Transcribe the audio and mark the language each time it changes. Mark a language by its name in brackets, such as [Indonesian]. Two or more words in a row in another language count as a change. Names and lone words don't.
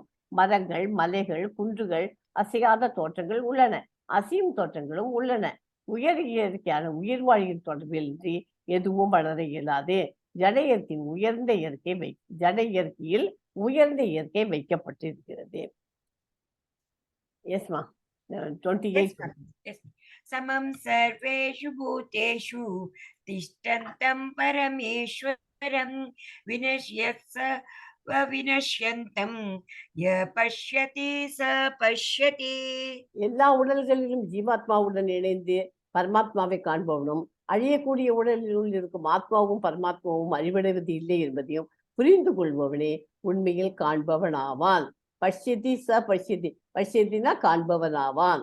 [Tamil] மரங்கள், மலைகள், குன்றுகள், அசையாத தோற்றங்கள் உள்ளன, அசையும் தோற்றங்களும் உள்ளன. இயற்கையான உயிர் வாழியின் தொடர்பின்றி எதுவும் வளர இயலாது. ஜட இயற்கையில் உயர்ந்த இயற்கை வைக்கப்பட்டிருக்கிறது. எஸ்மா 28. Yes. [Sanskrit] समं सर्वेषु भूतेषु तिष्ठन्तं परमेश्वरम् विनश्यत्स विनश्यन्तं य पश्यति स पश्यति. [Tamil] எல்லா உடல்களிலும் ஜீவாத்மாவுடன் இணைந்து பரமாத்மாவை காண்பவனும் அழியக்கூடிய உடலினுள் இருக்கும் ஆத்மாவும் பரமாத்மாவும் அழிவடைவது இல்லை என்பதையும் புரிந்து கொள்பவனே உண்மையில் காண்பவனாவான். [Sanskrit] पश्यति स पश्यति, [Tamil] பஷ்யத்தினா காண்பவனாவான்.